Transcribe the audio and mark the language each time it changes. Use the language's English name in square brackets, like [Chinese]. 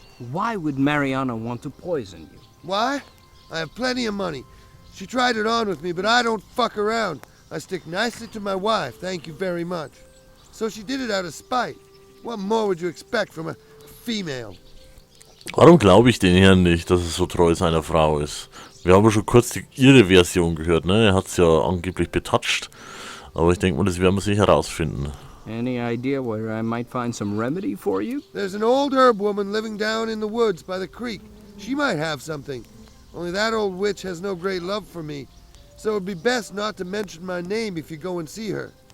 [English] Why would Mariana want to poison you? Why? I have plenty of money. She tried it on with me, but I don't fuck around. I stick nicely to my wife, thank you very much. So she did it out of spite. What more would you expect from a female? [German] Warum glaube ich den Herrn nicht, dass er so treu seiner Frau ist? Wir haben schon kurz ihre Version gehört, ne? Er hat es ja angeblich betatscht. Aber ich denke mal, das werden wir sicher herausfinden. [English] Any idea where I might find some remedy for you? There's an old herb woman living down in the woods by the creek. She might have something. Only that old witch has no great love for me. So it'd be best not to mention my name if you go and see her.